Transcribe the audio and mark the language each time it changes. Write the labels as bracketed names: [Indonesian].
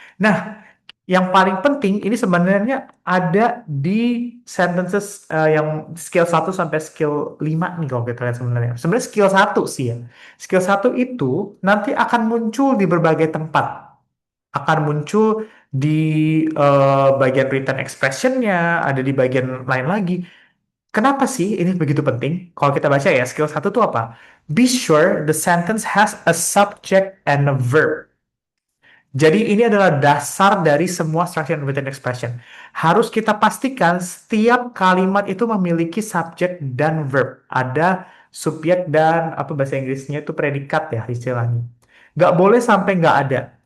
[Indonesian] Nah, yang paling penting ini sebenarnya ada di sentences yang skill 1 sampai skill 5 nih kalau kita lihat sebenarnya. Sebenarnya skill 1 sih ya. Skill 1 itu nanti akan muncul di berbagai tempat. Akan muncul di bagian written expression-nya, ada di bagian lain lagi. Kenapa sih ini begitu penting? Kalau kita baca ya, skill 1 itu apa? [English] Be sure the sentence has a subject and a verb. [Indonesian] Jadi ini adalah dasar dari semua [English] structure and written expression. [Indonesian] Harus kita pastikan setiap kalimat itu memiliki subjek dan verb. Ada subjek dan apa bahasa Inggrisnya itu predikat ya istilahnya. Nggak boleh sampai nggak ada.